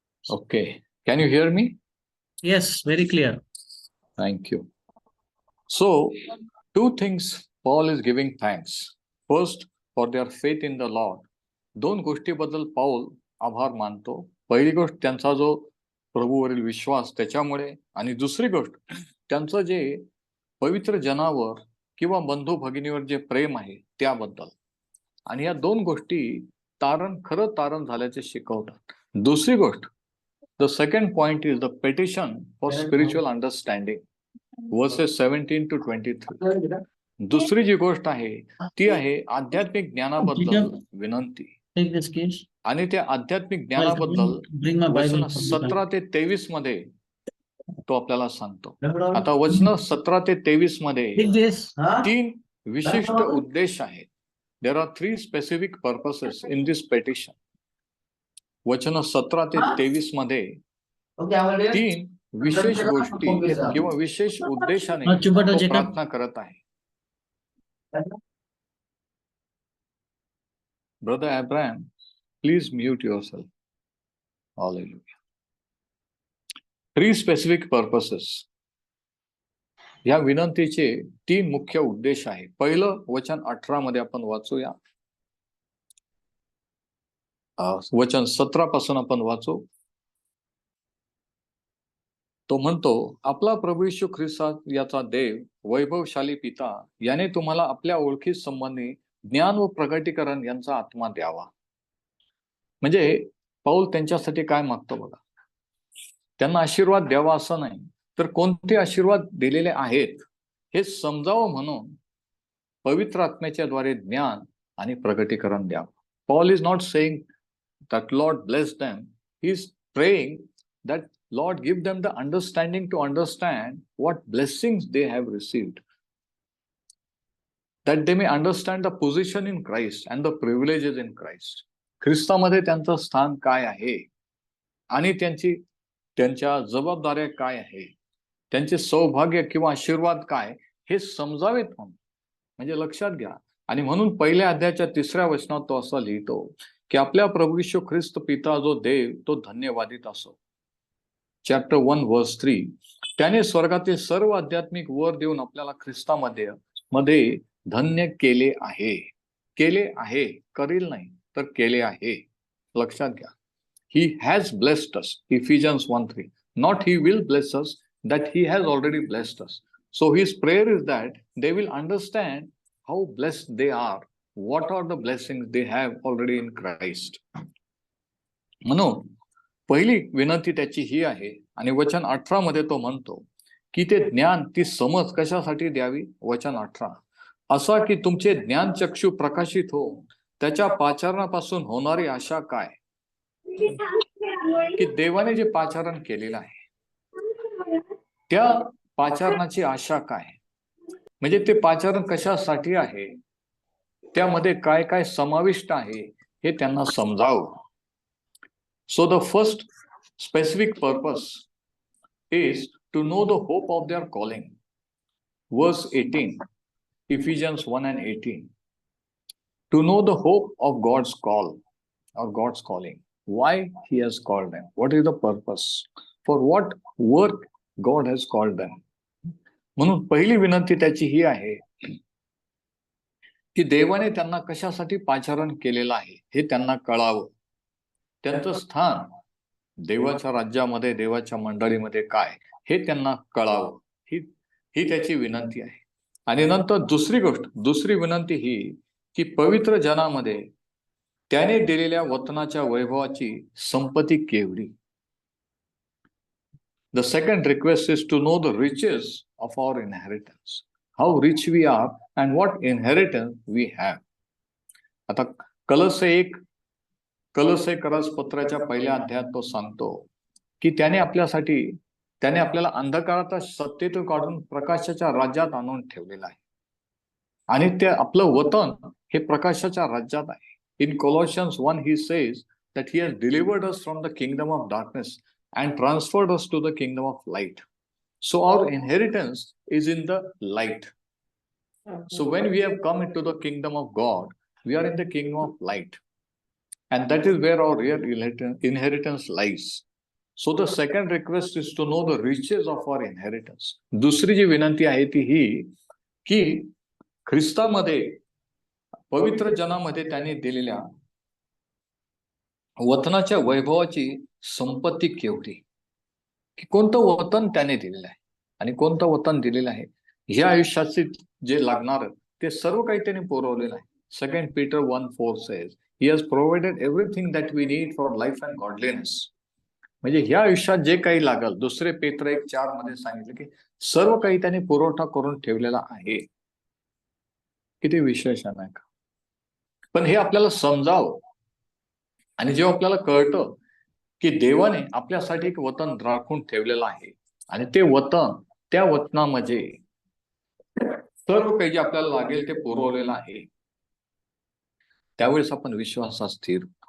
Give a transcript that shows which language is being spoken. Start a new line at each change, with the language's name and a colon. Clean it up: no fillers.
English: Okay. Can you hear me? Yes, very clear. Thank you. So, two things Paul is giving thanks. First, for their faith in the Lord.
Marathi: दोन गोष्टीबद्दल पाऊल आभार मानतो. पहिली गोष्ट त्यांचा जो प्रभूवरील विश्वास त्याच्यामुळे, आणि दुसरी गोष्ट त्यांचं जे पवित्र जनावर किंवा बंधू भगिनीवर जे प्रेम आहे त्याबद्दल. आणि या दोन गोष्टी खरं तारण झाल्याचे शिकवतात. दुसरी गोष्ट,
English: The second point is the petition for spiritual understanding, versus 17 to 23.
Marathi: दुसरी जी गोष्ट आहे ती आहे आध्यात्मिक ज्ञानाबद्दल विनंती.
English: Take this case.
Marathi: आणि त्या आध्यात्मिक ज्ञानाबद्दल
English: Bring my
Marathi: वचन
English: Bible.
Marathi: 17 ते 23 मध्ये तो आपल्याला सांगतो. आता वचन 17 ते 23 मध्ये
English: Take this.
Marathi: तीन विशिष्ट उद्देश आहेत.
English: There are 3 specific purposes in this petition.
Marathi: वचन 17 ते 23 मध्ये तीन विशेष गोष्टी किंवा विशेष उद्देशाने तो प्रार्थना करत आहे.
English: Brother Abraham, please mute yourself. Hallelujah. 3 specific purposes.
Marathi: या विनंतीचे 3 मुख्य उद्देश आहे. पहिलं वचन 18 मध्ये आपण वाचूया. वचन 17 पासून आपण वाचू. तो म्हणतो, आपला प्रभू येशू ख्रिस्त याचा देव, वैभवशाली पिता याने तुम्हाला आपल्या ओळखी संबंधी ज्ञान व प्रगटीकरण यांचा आत्मा द्यावा. म्हणजे पाऊल त्यांच्यासाठी काय मागतो बघा. त्यांना आशीर्वाद द्यावा असं नाही, तर कोणते आशीर्वाद दिलेले आहेत हे समजावं म्हणून पवित्र आत्म्याच्या द्वारे ज्ञान आणि प्रगटीकरण द्यावं.
English: Paul is not saying that Lord bless them. He is praying that Lord give them the understanding to understand what blessings they have received, that they may understand the position in Christ and the privileges in Christ.
Marathi: ख्रिस्तामध्ये त्यांचं स्थान काय आहे आणि त्यांच्या जबाबदाऱ्या काय आहे, त्यांचे सौभाग्य किंवा आशीर्वाद काय हे समजावेत म्हणून. म्हणजे लक्षात घ्या. आणि म्हणून पहिल्या अध्यायाच्या 3ऱ्या वचनात तो असं लिहितो की आपल्या प्रभू येशू ख्रिस्त पिता जो देव तो धन्यवादित असो. Chapter 1 verse 3. त्याने स्वर्गातील सर्व आध्यात्मिक वर देऊन आपल्याला ख्रिस्तामध्ये धन्य केले आहे. केले आहे, करील नाही तर केले आहे. लक्षात घ्या.
English: He has blessed us. Ephesians 1:3. Not he will bless us, that he has already blessed us. So his prayer is that they will understand how blessed they are. What are the blessings they have already in Christ.
Marathi: म्हणून पहिली विनंती त्याची ही आहे. आणि वचन 18 मध्ये तो म्हणतो की ते ज्ञान, ती समज कशासाठी द्यावी. वचन 18, असा की तुमचे ज्ञान चक्षु प्रकाशित हो, त्याच्या पाचारणापासून होणारी आशा काय. की देवाने जे पाचारण केलेलं आहे त्या पाचारणाची आशा काय, म्हणजे ते पाचारण कशासाठी आहे, त्यामध्ये काय काय समाविष्ट आहे हे त्यांना समजावं.
English: So the first specific purpose is to know the hope of their calling. Verse 18, Ephesians 1 and 18. To know the hope of God's call or God's calling. Why he has called them. What is the purpose? For what work God has called them.
Marathi: म्हणून पहिली विनंती त्याची ही आहे की देवाने त्यांना कशासाठी पाचारण केलेलं आहे हे त्यांना कळावं. त्यांचं स्थान देवाच्या राज्यामध्ये, देवाच्या मंडळीमध्ये काय हे त्यांना कळावं. ही त्याची विनंती आहे. आणि नंतर दुसरी विनंती ही की पवित्र जनामध्ये त्याने दिलेल्या वतनाच्या वैभवाची संपत्ती केवढी.
English: The second request is to know the riches of our inheritance. How rich we are and what inheritance we have.
Marathi: आता कलसे पत्राच्या पहिल्या अध्यायात तो सांगतो की त्याने आपल्याला अंधकाराचा सत्तेतून काढून प्रकाशाच्या राज्यात आणून ठेवलेला आहे. आणि ते आपलं वतन हे प्रकाशाच्या राज्यात आहे.
English: In Colossians 1 he says that he has delivered us from the kingdom of darkness and transferred us to the kingdom of light. So our inheritance is in the light. So when we have come into the kingdom of God, we are in the kingdom of light. And that is where our real inheritance lies. So the second request is to know the riches of our inheritance.
Marathi: दुसरी जी विनंती आहे ती ही की ख्रिस्तामध्ये पवित्र जनामध्ये त्यांनी दिलेल्या वतनाच्या वैभवाची संपत्ती केवढी, की कोणतं वतन त्याने दिलेलं आहे आणि कोणतं वतन दिलेलं आहे. ह्या आयुष्याचे जे लागणार ते सर्व काही त्यांनी पुरवलेलं आहे.
English: 2 Peter 1:4 says he has provided everything that we need for life and godliness.
Marathi: म्हणजे ह्या आयुष्यात जे काही लागल, 2 पेत्र 1:4 मध्ये सांगितलं की सर्व काही त्यांनी पुरवठा करून ठेवलेला आहे. किती विशेषण आहे का. पण हे आपल्याला समजावं आणि जेव्हा आपल्याला कळतं की देवाने आपल्यासाठी एक वतन राखून ठेवलेलं आहे आणि ते वतन, त्या वतनामध्ये सर्व काही जे आपल्याला लागेल ते पुरवलेलं आहे, त्यावेळेस आपण विश्वासात स्थिर.